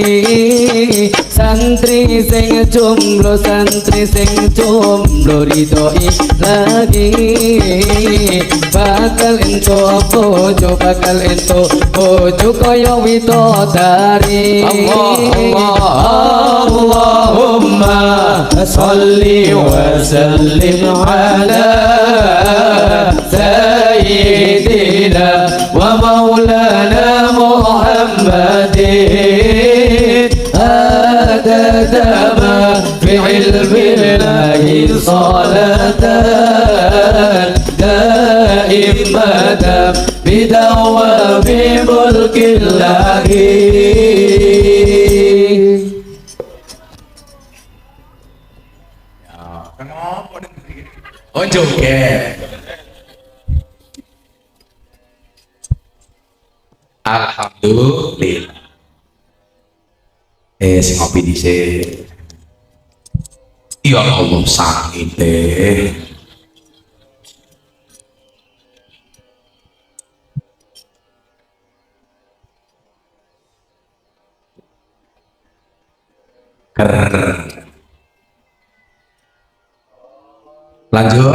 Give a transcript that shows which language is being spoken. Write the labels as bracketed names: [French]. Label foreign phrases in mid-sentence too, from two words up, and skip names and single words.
[Javanese] santri sing jomblo ridhoi lagi bakal ento bojo kaya widodari [Arabic] اللهم صل وسلم على سيدنا ومولانا محمد عدد ما في علم الله صلاة دائمة بدوام ملك الله [Javanese] Oh joget. Alhamdulillah. Sing ngopi dhisik. [Indonesian] Ya Allah sakit deh. Lanjut.